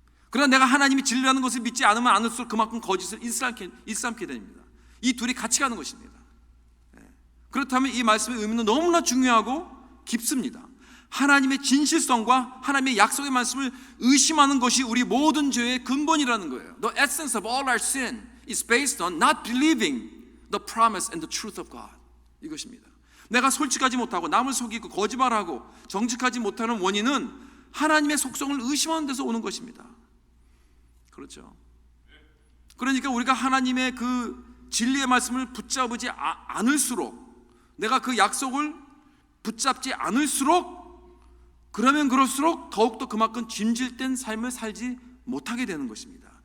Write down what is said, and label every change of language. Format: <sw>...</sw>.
<ko>그러나 내가 하나님이 진리라는 것을 믿지 않으면 않을수록 그만큼 거짓을 일삼게 됩니다. 이 둘이 같이 가는 것입니다. 그렇다면 이 말씀의 의미는 너무나 중요하고 깊습니다. 하나님의 진실성과 하나님의 약속의 말씀을 의심하는 것이 우리 모든 죄의 근본이라는 거예요.</ko> <en>The essence of all our sin is based on not believing the promise and the truth of God.</en> <ko>이것입니다. 내가 솔직하지 못하고 남을 속이고 거짓말하고 정직하지 못하는 원인은 하나님의 속성을 의심하는 데서 오는 것입니다. 그렇죠? 그러니까 우리가 하나님의 그 진리의 말씀을 붙잡지 않을수록, 내가 그 약속을 붙잡지 않을수록, 그러면 그럴수록 더욱더 그만큼 짐질된 삶을 살지 못하게 되는 것입니다.</ko>